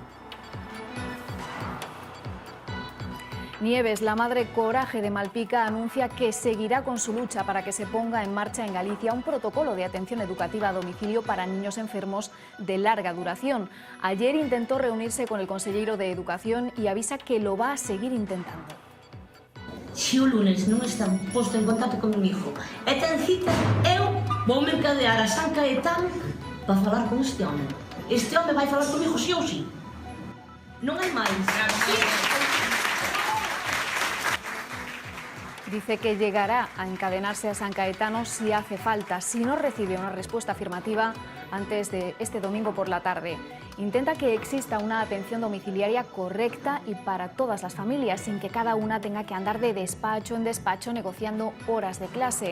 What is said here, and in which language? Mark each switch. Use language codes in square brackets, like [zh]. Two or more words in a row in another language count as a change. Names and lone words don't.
[es] Nieves, la madre Coraje de Malpica, anuncia que seguirá con su lucha para que se ponga en marcha en Galicia un protocolo de atención educativa a domicilio para niños enfermos de larga duración. Ayer intentó reunirse con el consejero de Educación y avisa que lo va a seguir intentando. [gl] Se o lunes non están posto en contacto con [es] mi hijo [gl] e ten cita, eu vou mercadear a San Caetano para falar con este home. Este home vai falar comigo sí ou sí. Non hai máis. [es] Dice que llegará a encadenarse a San Caetano si hace falta, si no recibe una respuesta afirmativa antes de este domingo por la tarde. Intenta que exista una atención domiciliaria correcta y para todas las familias, sin que cada una tenga que andar de despacho en despacho negociando horas de clase.